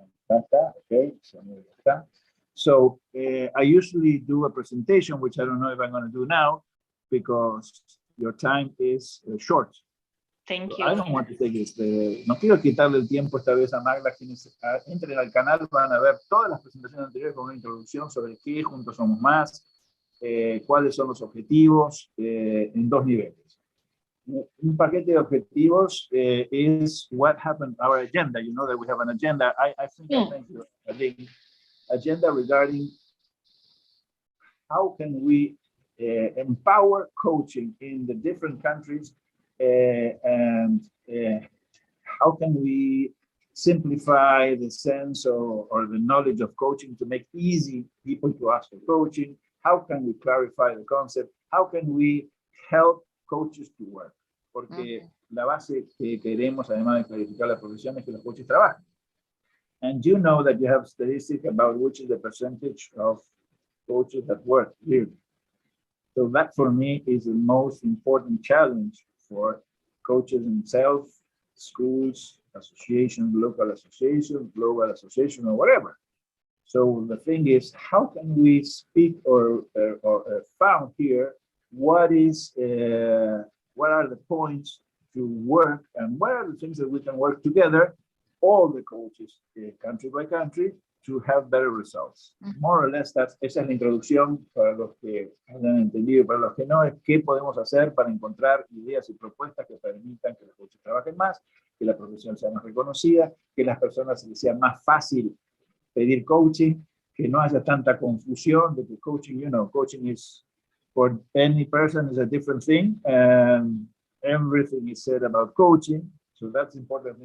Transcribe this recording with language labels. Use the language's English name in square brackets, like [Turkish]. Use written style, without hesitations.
[English] Okay, so I usually do a presentation, which I don't know if I'm going to do now, because your time is short. Thank you. I don't want to take this. [Spanish] No quiero quitarle el tiempo esta vez a Magda. Quienes entren al canal van a ver todas las presentaciones anteriores con una introducción sobre qué Juntos Somos Más, cuáles son los objetivos en dos niveles. Un paquete de objetivos [English] is what happened, our agenda. You know that we have an agenda. I think I sent you a link. Agenda regarding how can we empower coaching in the different countries, and how can we simplify the sense or the knowledge of coaching to make easy people to ask for coaching. How can we clarify the concept? How can we help coaches to work? [Spanish] Porque la base que queremos, además de clarificar la profesión, es que los coaches trabajen. [English] And you know that you have statistics about which is the percentage of coaches that work here. So that for me is the most important challenge for coaches themselves, schools, associations, local associations, global association, or whatever. So the thing is, how can we speak or found here what are the points to work, and what are the things that we can work together, all the coaches, country by country, to have better results. More or less, [Spanish] esa es la introducción para los que hayan entendido, para los que no, es qué podemos hacer para encontrar ideas y propuestas que permitan que los coaches trabajen más, que la profesión sea más reconocida, que las personas les sea más fácil pedir coaching, que no haya tanta confusión de que coaching, [English] coaching is, for any person is a different thing, and everything is said about coaching, so that's important.